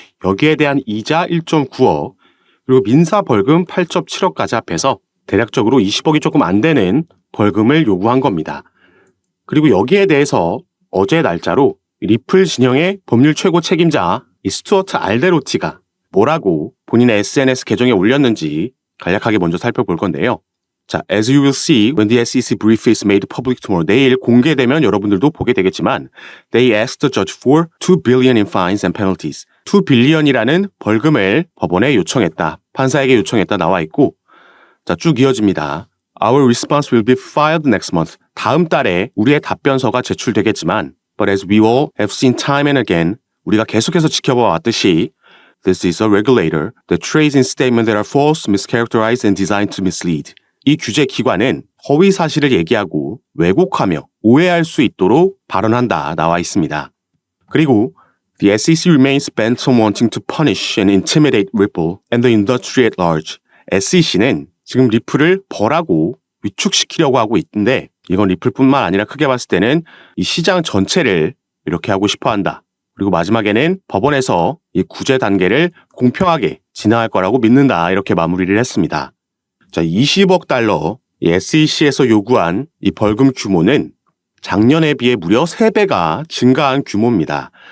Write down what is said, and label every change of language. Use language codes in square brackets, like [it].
[ko] 여기에 대한 이자 1.9억 그리고 민사 벌금 8.7억까지 합해서 대략적으로 20억이 조금 안 되는 벌금을 요구한 겁니다. 그리고 여기에 대해서 어제 날짜로 리플 진영의 법률 최고 책임자 이 스튜어트 알데로티가 뭐라고 본인의 SNS 계정에 올렸는지 간략하게 먼저 살펴볼 건데요. [en] As you will see when the SEC brief is made public tomorrow. [ko] 내일 공개되면 여러분들도 보게 되겠지만 [en] they asked the judge for 2 billion in fines and penalties. [ko] 2 billion이라는 벌금을 법원에 요청했다. 판사에게 요청했다 나와 있고 쭉 이어집니다. [en] Our response will be filed next month. [ko] 다음 달에 우리의 답변서가 제출되겠지만 [en] But as we all have seen time and again, [ko] 우리가 계속해서 지켜봐 왔듯이 [en] This is a regulator that trades in statements that are false, mischaracterized, and designed to mislead. [ko] 이 규제 기관은 허위 사실을 얘기하고 왜곡하며 오해할 수 있도록 발언한다 나와 있습니다. [en] 그리고 The SEC remains bent on wanting to punish and intimidate Ripple and the industry at large. [ko] SEC는 지금 리플을 벌하고 위축시키려고 하고 있는데 이건 리플뿐만 아니라 크게 봤을 때는 이 시장 전체를 이렇게 하고 싶어 한다. 그리고 마지막에는 법원에서 이 구제 단계를 공평하게 진행할 거라고 믿는다. 이렇게 마무리를 했습니다. 20억 달러 이 SEC에서 요구한 이 벌금 규모는 작년에 비해 무려 3배가 증가한 규모입니다.